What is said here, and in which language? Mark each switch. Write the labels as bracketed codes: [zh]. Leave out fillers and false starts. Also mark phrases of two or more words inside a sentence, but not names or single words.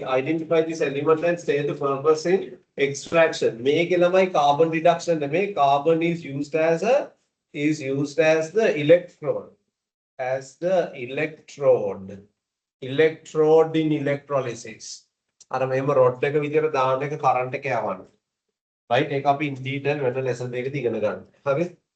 [en] Identify this element and state the purpose in extraction. Make carbon reduction. Carbon is used as the electrode. As the electrode. Electrode in electrolysis. [si] අර මෙහෙම රොඩ් එක විදියට දාන්න එක කරන්ට් එක යවන්න. right ඒක අපි [en] in detail [si] වෙන lesson එකකදී ඉගෙන ගන්න. හරි?